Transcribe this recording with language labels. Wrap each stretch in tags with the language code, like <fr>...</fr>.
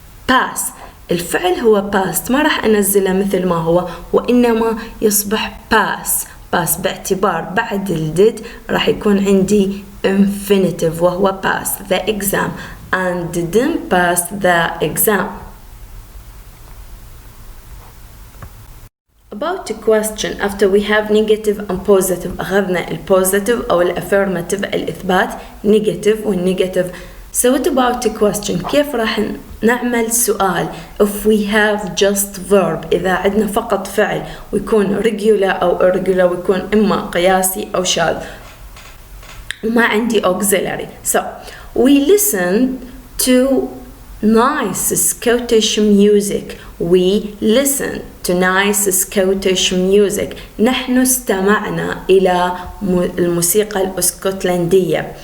<ar>pass الفعل هو past، ما راح انزله مثل ما هو وانما يصبح pass باعتبار بعد الدid راح يكون عندي infinitive وهو</ar> <en>pass the exam and didn't pass the exam. About a question after we have negative and positive.</en> <ar>أخذنا البوزيتيف أو الأفيرماتيف الإثبات negative والنيجاتيف.</ar> <en>So what about a question؟</en> <ar>كيف راح نعمل سؤال</ar> <en>if we have just verb؟</en> <ar>إذا عندنا فقط فعل ويكون regular أو irregular ويكون إما قياسي أو شاذ وما عندي auxiliary.</ar> <en>So we listen to nice Scottish music. We listen to nice Scottish music.</en> <ar>نحن استمعنا إلى الموسيقى الاسكتلندية.</ar>